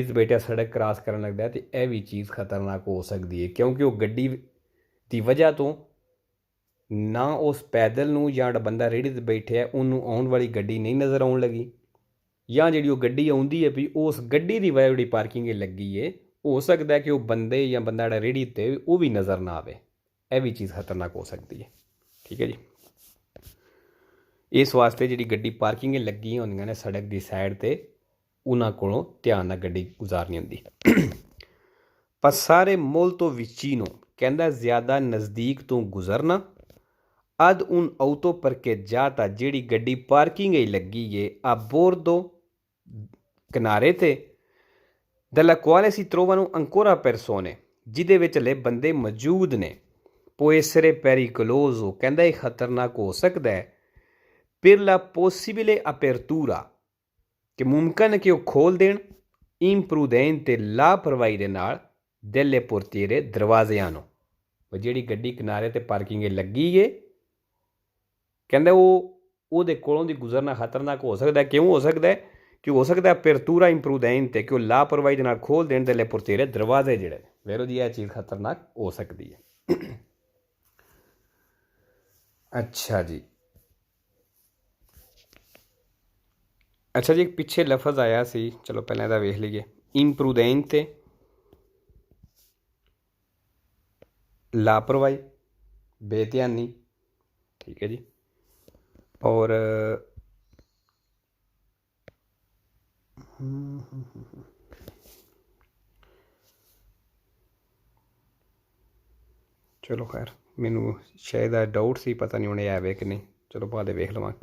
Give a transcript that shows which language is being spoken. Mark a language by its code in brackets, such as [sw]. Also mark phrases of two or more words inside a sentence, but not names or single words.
[pa] 'ਤੇ ਬੈਠਿਆ ਸੜਕ ਕ੍ਰਾਸ ਕਰਨ ਲੱਗਦਾ ਅਤੇ ਇਹ ਵੀ ਚੀਜ਼ ਖਤਰਨਾਕ ਹੋ ਸਕਦੀ ਹੈ ਕਿਉਂਕਿ ਉਹ ਗੱਡੀ ਦੀ ਵਜ੍ਹਾ ਤੋਂ ਨਾ ਉਸ ਪੈਦਲ ਨੂੰ ਜਾਂ ਜਿਹੜਾ ਬੰਦਾ ਰੇਹੜੀ 'ਤੇ ਬੈਠਿਆ ਉਹਨੂੰ ਆਉਣ ਵਾਲੀ ਗੱਡੀ ਨਹੀਂ ਨਜ਼ਰ ਆਉਣ ਲੱਗੀ ਜਾਂ ਜਿਹੜੀ ਉਹ ਗੱਡੀ ਆਉਂਦੀ ਹੈ ਵੀ ਉਸ ਗੱਡੀ ਦੀ ਵਜ੍ਹਾ ਜਿਹੜੀ ਪਾਰਕਿੰਗ ਲੱਗੀ ਹੈ ਹੋ ਸਕਦਾ ਕਿ ਉਹ ਬੰਦੇ ਜਾਂ ਬੰਦਾ ਜਿਹੜਾ ਰੇਹੜੀ 'ਤੇ ਉਹ ਵੀ ਨਜ਼ਰ ਨਾ ਆਵੇ ਇਹ ਵੀ ਚੀਜ਼ ਖਤਰਨਾਕ ਹੋ ਸਕਦੀ ਹੈ ਠੀਕ ਹੈ ਜੀ। ਇਸ ਵਾਸਤੇ ਜਿਹੜੀ ਗੱਡੀ ਪਾਰਕਿੰਗ ਲੱਗੀਆਂ ਹੁੰਦੀਆਂ ਨੇ ਸੜਕ ਦੀ ਸਾਈਡ 'ਤੇ ਉਹਨਾਂ ਕੋਲੋਂ ਧਿਆਨ ਨਾਲ ਗੱਡੀ ਗੁਜ਼ਾਰਨੀ ਹੁੰਦੀ। [it] passare molto vicino [pa] ਕਹਿੰਦਾ ਜ਼ਿਆਦਾ ਨਜ਼ਦੀਕ ਤੋਂ ਗੁਜ਼ਰਨਾ [it] ad un auto parcheggiata [pa] ਜਿਹੜੀ ਗੱਡੀ ਪਾਰਕਿੰਗ ਹੀ ਲੱਗੀ ਏ [it] a bordo [pa] ਕਿਨਾਰੇ 'ਤੇ [it] dalla quale si trovano ancora persone [pa] ਜਿਹਦੇ ਵਿੱਚ ਹਲੇ ਬੰਦੇ ਮੌਜੂਦ ਨੇ [it] può essere pericoloso [pa] ਕਹਿੰਦਾ ਇਹ ਖਤਰਨਾਕ ਹੋ ਸਕਦਾ ਹੈ [it] per la possibile apertura [pa] ਕਿ ਮੁਮਕਨ ਹੈ ਕਿ ਉਹ ਖੋਲ੍ਹ ਦੇਣ imprudente ਲਾਪਰਵਾਹੀ ਦੇ ਨਾਲ [it] delle portiere [pa] ਦਰਵਾਜ਼ਿਆਂ ਨੂੰ ਜਿਹੜੀ ਗੱਡੀ ਕਿਨਾਰੇ 'ਤੇ ਪਾਰਕਿੰਗ ਲੱਗੀ ਏ ਕਹਿੰਦਾ ਉਹਦੇ ਕੋਲੋਂ ਦੀ ਗੁਜ਼ਰਨਾ ਖਤਰਨਾਕ ਹੋ ਸਕਦਾ ਕਿਉਂ ਹੋ ਸਕਦਾ ਕਿ ਹੋ ਸਕਦਾ [it] apertura imprudente [pa] ਕਿ ਉਹ ਲਾਪਰਵਾਹੀ ਦੇ ਨਾਲ ਖੋਲ੍ਹ ਦੇਣ [it] delle portiere [pa] ਦਰਵਾਜ਼ੇ ਜਿਹੜੇ ਵੇਰੋ ਜੀ ਇਹ ਚੀਜ਼ ਖਤਰਨਾਕ ਹੋ ਸਕਦੀ ਹੈ। ਅੱਛਾ ਜੀ ਇੱਕ ਪਿੱਛੇ ਲਫ਼ਜ਼ ਆਇਆ ਸੀ ਚਲੋ ਪਹਿਲਾਂ ਇਹਦਾ ਵੇਖ ਲਈਏ imprudente ਲਾਪਰਵਾਹੀ ਬੇਧਿਆਨੀ ਠੀਕ ਹੈ ਜੀ ਔਰ ਚਲੋ ਖੈਰ ਮੈਨੂੰ ਸ਼ਾਇਦ ਆ ਡਾਊਟ ਸੀ ਪਤਾ ਨਹੀਂ ਹੁਣ ਇਹ ਆਵੇ ਕਿ ਨਹੀਂ ਚਲੋ ਬਾਅਦ ਵੇਖ ਲਵਾਂਗੇ।